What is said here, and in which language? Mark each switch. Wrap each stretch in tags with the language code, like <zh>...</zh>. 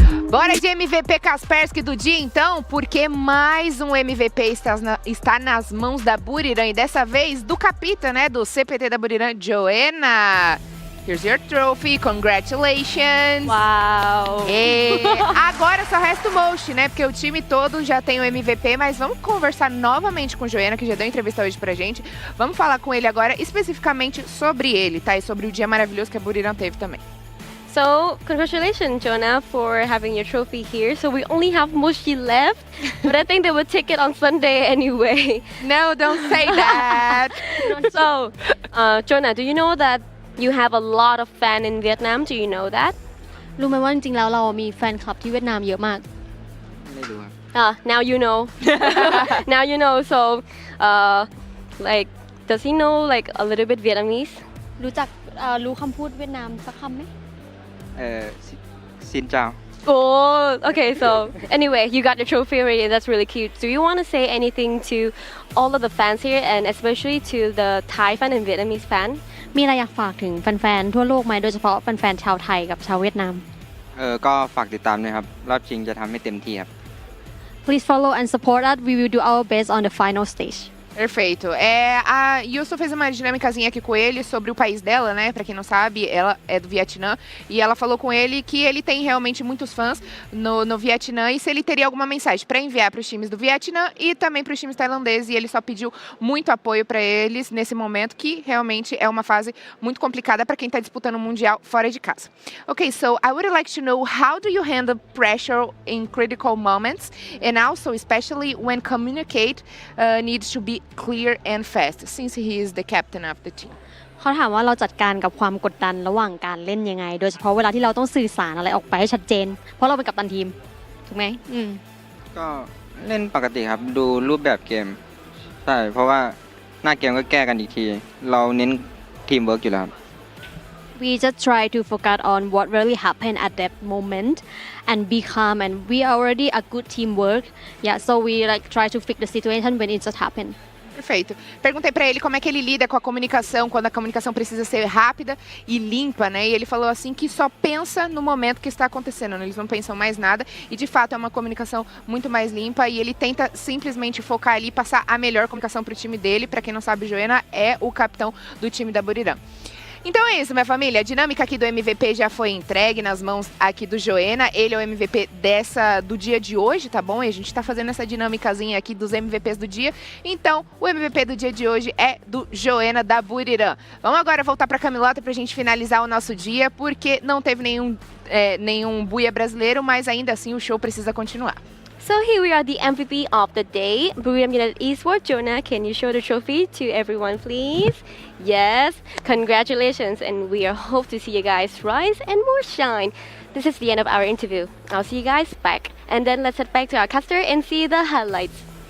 <pt>Bora de MVP Kaspersky do dia, então, porque mais um MVP está nas mãos da Buriram, e dessa vez do capita, né, do CPT da Buriram, Joanna.</pt> <en>Here's your trophy, congratulations. Uau!</en> <pt>E agora só resta o Moshi, né, porque o time todo já tem o MVP, mas vamos conversar novamente com o Joanna, que já deu entrevista hoje pra gente. Vamos falar com ele agora especificamente sobre ele, tá, e sobre o dia maravilhoso que a Buriram teve também.</pt> <en>So, congratulations, Jonah, for having your trophy here. So we only have Moshi left, but I think they will take it on Sunday anyway. No, don't say that. So, Jonah, do you know that you have a lot of fans in Vietnam? Do you know that?</en> <th>รู้ไหมว่าจริงๆแล้วเรามีแฟนคลับที่เวียดนามเยอะมาก ไม่รู้ครับ</th> <en>Now you know. Now you know. So, like, does he know like a little bit Vietnamese?</en> <th>รู้คำพูดเวียดนามสักคำไหม</th> <vi>Xin chào.</vi> <en>Oh, okay. So anyway, you got your trophy already. That's really cute. Do you want to say anything to all of the fans here, and especially to the Thai fan and Vietnamese fan?</en> <th>มีอะไรอยากฝากถึงแฟนๆทั่วโลกไหมโดยเฉพาะแฟนๆชาวไทยกับชาวเวียดนาม ก็ฝากติดตามด้วยครับรอบชิงจะทำให้เต็มที่ครับ</th> <en>Please follow and support us. We will do our best on the final stage.</en> <pt>Perfeito. A Yusu fez uma dinâmicazinha aqui com ele sobre o país dela, né? Pra quem não sabe, ela é do Vietnã. E ela falou com ele que ele tem realmente muitos fãs no Vietnã. E se ele teria alguma mensagem pra enviar pros times do Vietnã e também pros times tailandeses. E ele só pediu muito apoio pra eles nesse momento, que realmente é uma fase muito complicada pra quem tá disputando o Mundial fora de casa.</pt> <en>Okay, so I would like to know, how do you handle pressure in critical moments? And also, especially when communicate needs to be clear and fast, since he is the captain of the team.</en> <th>เขาถามว่าเราจัดการกับความกดดันระหว่างการเล่นยังไงโดยเฉพาะเวลาที่เราต้องสื่อสารอะไรออกไปให้ชัดเจนเพราะเราเป็นกัปตันทีมถูกไหม ก็ เล่นปกติครับดูรูปแบบเกมใช่เพราะว่าหน้าเกมก็แก้กันอีกทีเราเน้นทีมเวิร์กอยู่แล้วครับ</th> <en>We just try to focus on what really happened at that moment and be calm, and we are already a good teamwork. Yeah, so we like try to fix the situation when it just happened.</en> <pt>Perfeito. Perguntei pra ele como é que ele lida com a comunicação, quando a comunicação precisa ser rápida e limpa, né? E ele falou assim que só pensa no momento que está acontecendo, né? Eles não pensam mais nada e de fato é uma comunicação muito mais limpa e ele tenta simplesmente focar ali e passar a melhor comunicação pro time dele. Pra quem não sabe, Joena é o capitão do time da Buriram. Então é isso, minha família. A dinâmica aqui do MVP já foi entregue nas mãos aqui do Joena. Ele é o MVP do dia de hoje, tá bom? E a gente tá fazendo essa dinâmicazinha aqui dos MVPs do dia. Então, o MVP do dia de hoje é do Joena da Buriram. Vamos agora voltar pra Camilota pra gente finalizar o nosso dia, porque não teve nenhum buia brasileiro, mas ainda assim o show precisa continuar.</pt> <en>So here we are, the MVP of the day, Buriram United Esports. Jonah, can you show the trophy to everyone, please? Yes, congratulations, and we hope to see you guys rise and more shine. This is the end of our interview. I'll see you guys back, and then let's head back to our caster and see the highlights.</en>